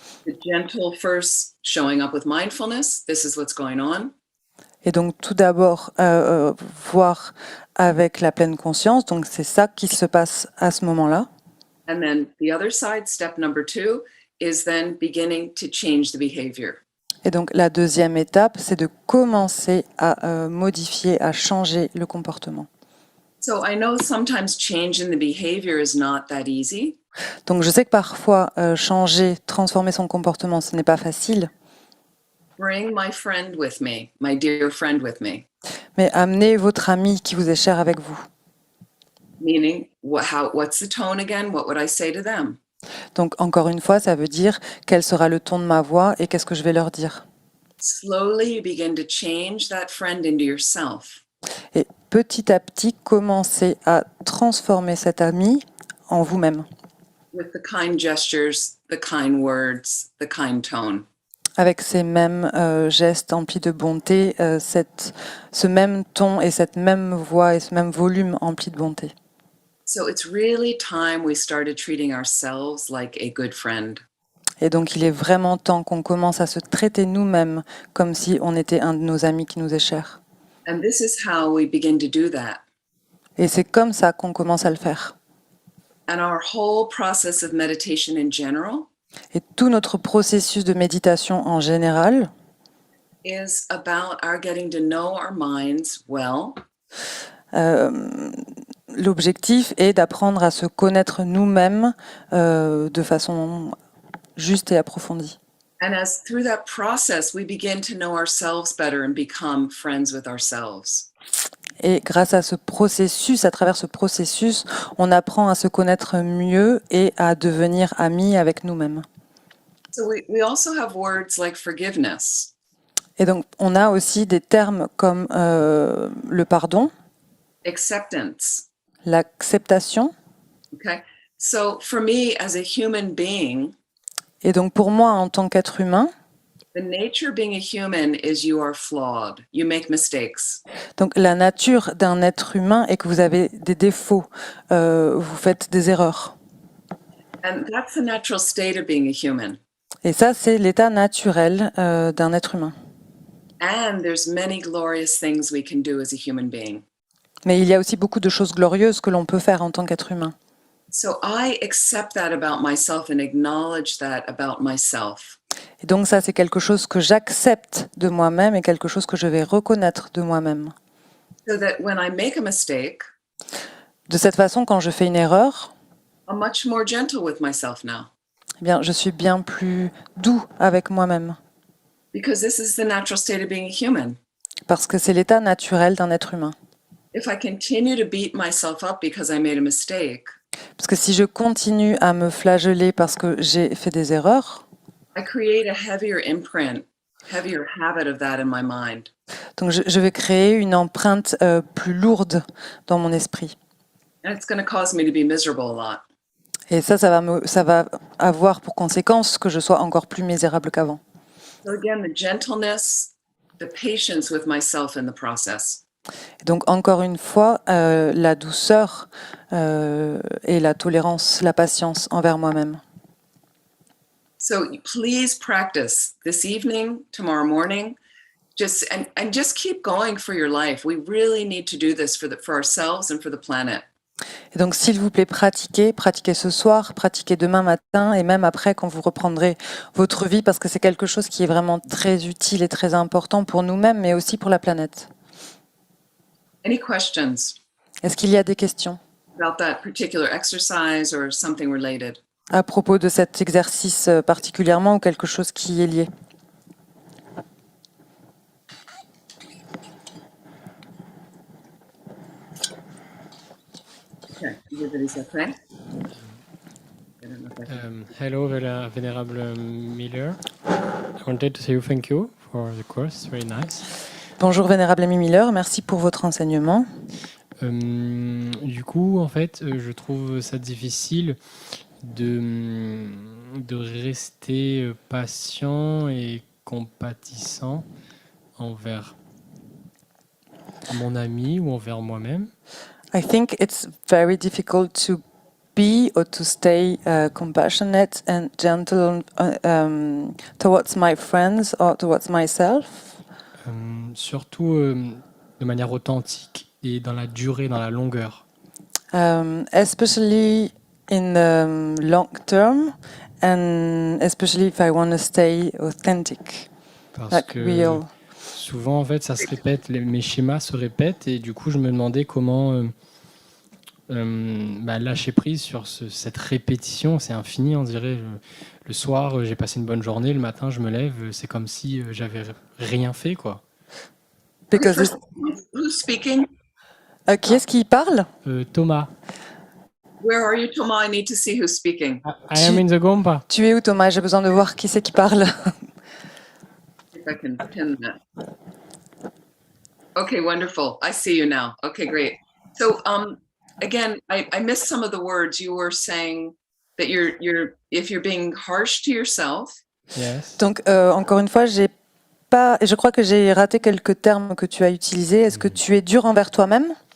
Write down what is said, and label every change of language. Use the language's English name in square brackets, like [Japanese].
[English] The gentle first showing up with mindfulness, this is what's going on. [French] Et donc tout d'abord voir avec la pleine conscience, donc c'est ça qui se passe à ce moment-là. [English] And then the other side, step number 2, is then beginning to change the behavior. [French] Et donc la deuxième étape, c'est de commencer à modifier, à changer le comportement. [English] So I know sometimes changing the behavior is not that easy. [French] Donc je sais que parfois changer, transformer son comportement, ce n'est pas facile. [English] Bring my friend with me, my dear friend with me. [French] Mais amenez votre ami qui vous est cher avec vous. [English] Meaning, what's the tone again? What would I say to them? [French] Donc encore une fois, ça veut dire quel sera le ton de ma voix et qu'est-ce que je vais leur dire. [English] slowly you begin to change that friend into yourself. [French] Et petit à petit, commencez à transformer cet ami en vous-même, [English] With the kind gestures, the kind words, the kind tone. [French] avec ces mêmes gestes emplis de bonté, ce même ton et cette même voix et ce même volume empli de bonté. [English] So it's really time we started treating ourselves like a good friend. [French] Et donc, il est vraiment temps qu'on commence à se traiter nous-mêmes comme si on était un de nos amis qui nous est cher. [English] And this is how we begin to do that. [French] Et c'est comme ça qu'on commence à le faire. [English] And our whole process of meditation in general [French] Et tout notre processus de méditation en général [English] is about our getting to know our minds well, [French] l'objectif est d'apprendre à se connaître nous-mêmes de façon juste et approfondie. [English] and as through that process we begin to know ourselves better and become friends with ourselves. [French] Et grâce à ce processus, à travers ce processus, on apprend à se connaître mieux et à devenir amis avec nous-mêmes. [English] So we also have words like forgiveness, [French] Et donc, on a aussi des termes comme le pardon, [English] acceptance. [French] l'acceptation. [English] Okay. So for me as a human being, [French] Et donc, pour moi, en tant qu'être humain, [English] the nature of being a human is you are flawed. You make mistakes. [French] donc la nature d'un être humain est que vous avez des défauts, vous faites des erreurs. [English] And that's the natural state of being a human. [French] Et ça, c'est l'état naturel d'un être humain. [English] And there's many glorious things we can do as a human being. [French] Mais il y a aussi beaucoup de choses glorieuses que l'on peut faire en tant qu'être humain. [English] So I accept that about myself and acknowledge that about myself. [French] Et donc ça, c'est quelque chose que j'accepte de moi-même et quelque chose que je vais reconnaître de moi-même. [English] So that when I make a mistake, [French] De cette façon, quand je fais une erreur, [English] I'm much more gentle with myself now. [French] eh bien, je suis bien plus doux avec moi-même. [English] Because this is the natural state of being a human. [French] Parce que c'est l'état naturel d'un être humain. [English] If I continue to beat myself up because I made a mistake, [French] Parce que si je continue à me flageller parce que j'ai fait des erreurs, [English] I create a heavier imprint, heavier habit of that in my mind. [French] donc je vais créer une empreinte plus lourde dans mon esprit. [English] And it's going to cause me to be miserable a lot. [French] Et ça va avoir pour conséquence que je sois encore plus misérable qu'avant. [English] So again, the gentleness, the patience with myself in the process. [French] Et donc encore une fois, la douceur et la tolérance, la patience envers moi-même. [English] So please practice this evening, tomorrow morning, and just keep going for your life. We really need to do this for ourselves and for the planet. [French] Et donc s'il vous plaît, pratiquez ce soir, pratiquez demain matin et même après quand vous reprendrez votre vie parce que c'est quelque chose qui est vraiment très utile et très important pour nous-mêmes mais aussi pour la planète. [English] Any questions [French] Est-ce qu'il y a des questions [English] about that particular exercise or something related? [French] à propos de cet exercice particulièrement ou quelque chose qui est lié? [English] Okay, everybody's okay? Hello, Venerable Miller. I wanted to say thank you for the course, very nice. [French] Bonjour Vénérable Ami Miller, merci pour votre enseignement. Du coup, en fait, je trouve ça difficile de rester patient et compatissant envers mon ami ou envers moi-même. [English] I think it's very difficult to be or to stay compassionate and gentle towards my friends or towards myself. [French] Surtout de manière authentique et dans la durée, dans la longueur. [English] Especially in the long term and especially if I want to stay authentic, [French] Parce [English] like [French] que [English] real. [French] souvent, en fait, ça se répète, mes schémas se répètent et du coup, je me demandais comment lâcher prise sur cette répétition. C'est infini, on dirait. Le soir, j'ai passé une bonne journée, le matin, je me lève, c'est comme si j'avais rien fait, quoi. [English] Because Who's speaking? [French] qui est-ce qui parle? [English] Thomas, Where are you, Thomas? I need to see who's speaking. I am in the Gompa. [French] Tu es où Thomas? J'ai besoin de voir qui c'est qui parle. [English] if I can pin that. Okay, wonderful. I see you now. Okay, great. So again, I missed some of the words. You were saying that if you're being harsh to yourself. Yes. [French] Donc, encore une fois, je crois que j'ai raté quelques termes que tu as utilisés. Est-ce que tu es dur envers toi-même?